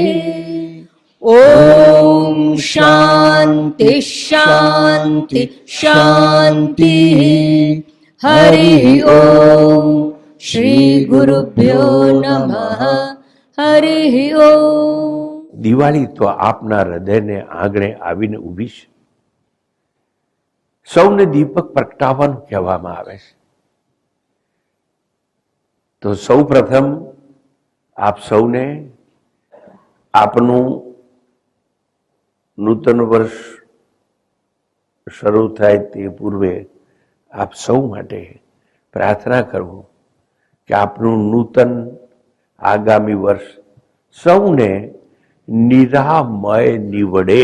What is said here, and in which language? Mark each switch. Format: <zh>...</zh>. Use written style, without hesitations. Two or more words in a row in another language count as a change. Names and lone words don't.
<sa>ॐ शान्ति शान्ति शान्तिः। हरिः ॐ श्री गुरुभ्यो नमः। हरिः ॐ।</sa> <gu>દિવાળી તો આપના હૃદયને આંગણે આવીને ઊભી છે. સૌને દીપક પ્રગટાવવાનું કહેવામાં આવે છે. તો સૌ પ્રથમ આપ સૌને આપનું નૂતન વર્ષ શરૂ થાય તે પૂર્વે આપ સૌ માટે પ્રાર્થના કરું કે આપનું નૂતન આગામી વર્ષ સૌને નિરામય નીવડે.</gu>